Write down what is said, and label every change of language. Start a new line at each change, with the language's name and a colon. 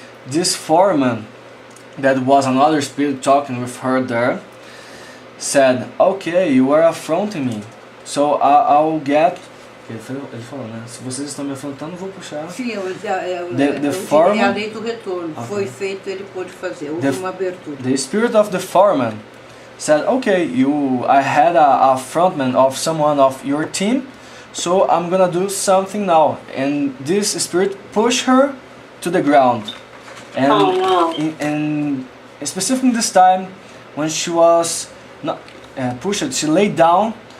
English: This foreman, that was another spirit talking with her there, said, "Okay, you are affronting me, so I'll get."
Portuguese: Ele falou, né? Se vocês estão me afrontando, vou puxar. Sim,
English: The foreman,
Portuguese: é a lei do retorno. Okay. Foi feito, ele pôde fazer. Houve uma abertura.
English: The spirit of the foreman said, "Okay, I had a frontman of someone of your team, so I'm gonna do something now." And this spirit pushed her to the ground. And and specifically this time, when she was not pushed, she laid down.